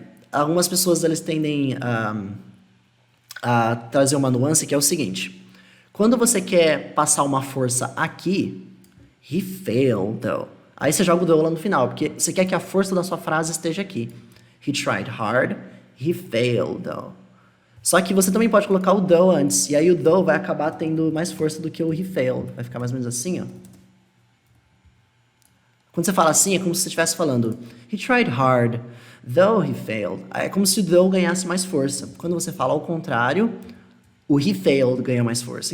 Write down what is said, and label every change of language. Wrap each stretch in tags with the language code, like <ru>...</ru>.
<pt>Algumas pessoas eles tendem a trazer uma nuance que é o seguinte. Quando você quer passar uma força aqui,</pt> <en>he failed, though.</en> <pt>Aí você joga o though lá no final, porque você quer que a força da sua frase esteja aqui.</pt> <en>He tried hard, he failed, though.</en> <pt>Só que você também pode colocar o though antes, e aí o though vai acabar tendo mais força do que o</pt> <en>he failed.</en> <pt>Vai ficar mais ou menos assim, ó. Quando você fala assim, é como se você estivesse falando</pt> <en>he tried hard, though he failed.</en> <pt>É como se o though ganhasse mais força. Quando você fala ao contrário, o</pt> <en>he failed</en> <pt>ganha mais força.</pt>